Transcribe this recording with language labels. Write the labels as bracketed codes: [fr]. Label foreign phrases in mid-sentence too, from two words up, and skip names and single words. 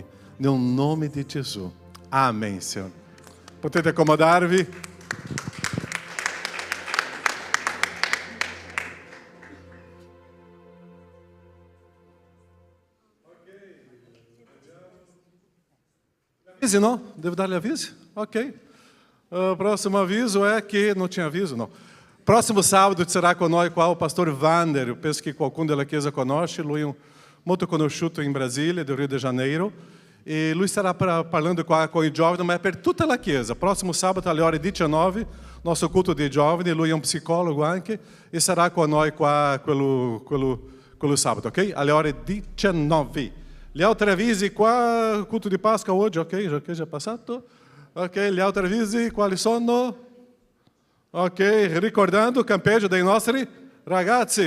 [it] Nel nome di Gesù. [pt] Amém, Senhor. [it] Potete accomodarvi? Avvisi, no? Devo darle aviso? Ok. [pt] O próximo aviso é que... Não tinha aviso, não. Próximo sábado será conosco o pastor Wander. Eu penso que [it] qualcuno della Chiesa conosce. Lui è molto conosciuto in Brasília, do Rio de Janeiro. E lui estará parlando com i giovani, ma per tutta la Chiesa. [pt] Próximo sábado, [it] alle ore 19, [pt] nosso culto de giovani. [it] Lui è un psicologo anche. E sarà con noi qua quello sabato, ok? Alle ore 19. Gli altri avvisi qua, culto di Pasqua oggi, ok? Já passato? Ok, gli altri avvisi quali sono? Ok, ricordando il campeggio dei nostri ragazzi.